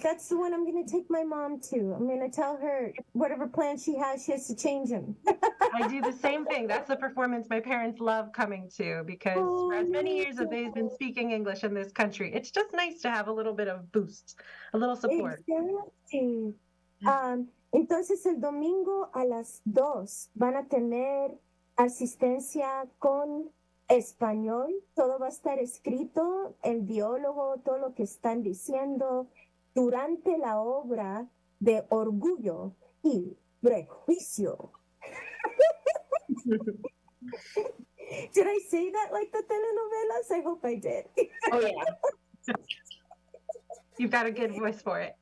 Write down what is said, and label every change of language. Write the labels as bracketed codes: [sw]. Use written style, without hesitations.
[en] That's the one I'm going to take my mom to. I'm going to tell her whatever plans she has to change them. I do the same thing. That's the performance my parents love coming to, because for as many years as they've been speaking English in this country, it's just nice to have a little bit of boost, a little support. Exactly. [es] Entonces el domingo a las 2 van a tener asistencia con español. Todo va a estar escrito, el diálogo, todo lo que están diciendo durante la obra de Orgullo y Prejuicio. [en] Did I say that like the telenovelas? I hope I did. Oh, yeah. You've got a good voice for it.